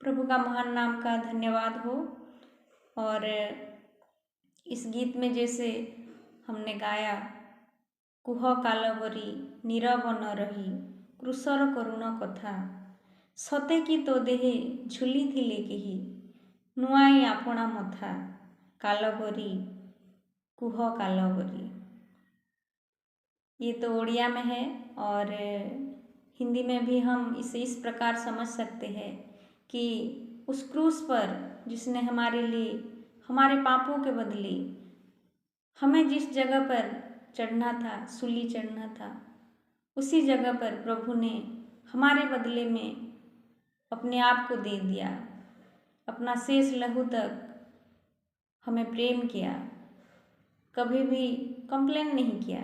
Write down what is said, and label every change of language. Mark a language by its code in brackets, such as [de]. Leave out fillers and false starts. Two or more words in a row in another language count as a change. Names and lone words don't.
[hi] का महान नाम का धन्यवाद हो। और इस गीत में जैसे हमने गाया, [or] କୁହ କାଲଭରୀ ନୀରବ ନ ରହି କ୍ରୁଶର କରୁଣ କଥା, ସତେ କି ତୋ ଦେହେ ଝୁଲି ଥିଲେ କେହି ନୁଆଇ ଆପଣା ମଥା, କାଲଭରୀ କୁହ କାଲଭରୀ। [hi] ये तो ओडिया में है और हिंदी में भी हम इसे इस प्रकार समझ सकते हैं कि उस क्रूस पर जिसने हमारे लिए, हमारे पापों के बदले हमें जिस जगह पर चढ़ना था, सूली चढ़ना था, उसी जगह पर प्रभु ने हमारे बदले में अपने आप को दे दिया, अपना शेष लहू तक हमें प्रेम किया, कभी भी कंप्लेन नहीं किया।